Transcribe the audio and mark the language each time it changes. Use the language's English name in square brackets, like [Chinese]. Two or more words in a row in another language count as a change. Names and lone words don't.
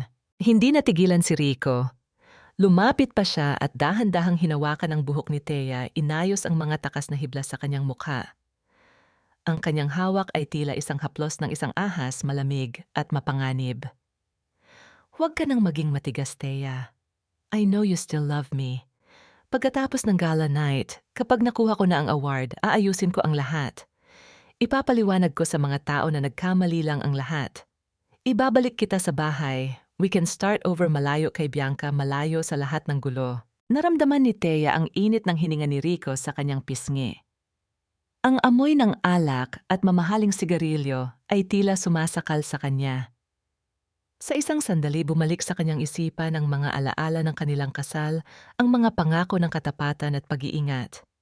[Filipino] Hindi natigilan si Rico. Lumapit pa siya at dahan-dahang hinawakan ang buhok ni Thea, inayos ang mga takas na hibla sa kanyang mukha. Ang kanyang hawak ay tila isang haplos ng isang ahas, malamig at mapanganib. Huwag ka nang maging matigas, Thea. [English] I know you still love me. [Filipino] Pagkatapos ng [English] gala night, [Filipino] kapag nakuha ko na ang award, aayusin ko ang lahat. Ipapaliwanag ko sa mga tao na nagkamali lang ang lahat. Ibabalik kita sa bahay. [English] We can start over [Filipino] malayo kay Bianca, malayo sa lahat ng gulo. Naramdaman ni Thea ang init ng hininga ni Rico sa kanyang pisngi. Ang amoy ng alak at mamahaling sigarilyo ay tila sumasakal sa kanya. Sa isang sandali bumalik sa kanyang isipan ang mga alaala ng kanilang kasal, ang mga pangako ng katapatan at pag-iingat.